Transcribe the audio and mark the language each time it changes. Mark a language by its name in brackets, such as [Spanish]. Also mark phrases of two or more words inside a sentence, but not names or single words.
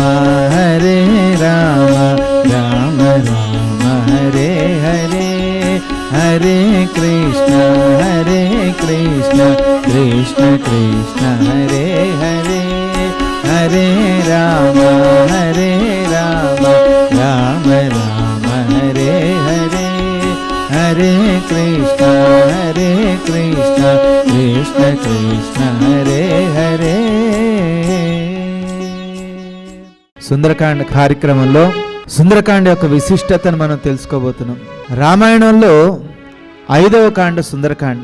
[Sanskrit] రామ రామ హరే హరే హరే కృష్ణ కృష్ణ కృష్ణ హరే హరే హరే రామ రామ రామ హరే హరే హరే కృష్ణ కృష్ణ హరే హరే. [Telugu] సుందరకాండ కార్యక్రమంలో సుందరకాండ యొక్క విశిష్టతను మనం తెలుసుకోబోతున్నాం. రామాయణంలో 5వ కాండ సుందరకాండ.